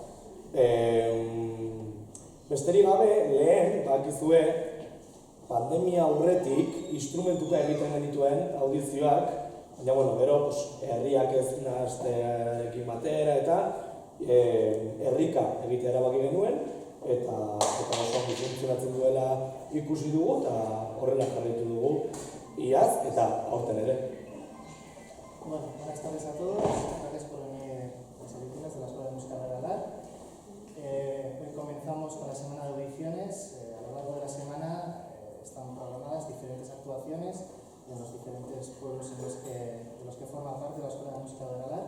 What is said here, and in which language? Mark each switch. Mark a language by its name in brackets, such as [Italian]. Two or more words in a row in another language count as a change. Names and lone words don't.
[Basque] Besterik gabe, lehen, bakizue, pandemia aurretik instrumentuka egiten genituen audizioak, baina, gero, herriak ez nahazteekin batera eta herrika egitea erabaki genuen, eta oso funtzionatzen duela ikusi dugu, eta horrela jarraitu dugu iaz, eta aurten ere. [Spanish] Buenas tardes a todos, gracias por venir a las audiciones de la Escuela de Música de Aralar. Hoy comenzamos con la semana de audiciones. A lo largo de la semana están programadas diferentes actuaciones en los diferentes pueblos de los que forma parte la Escuela de Música de Aralar.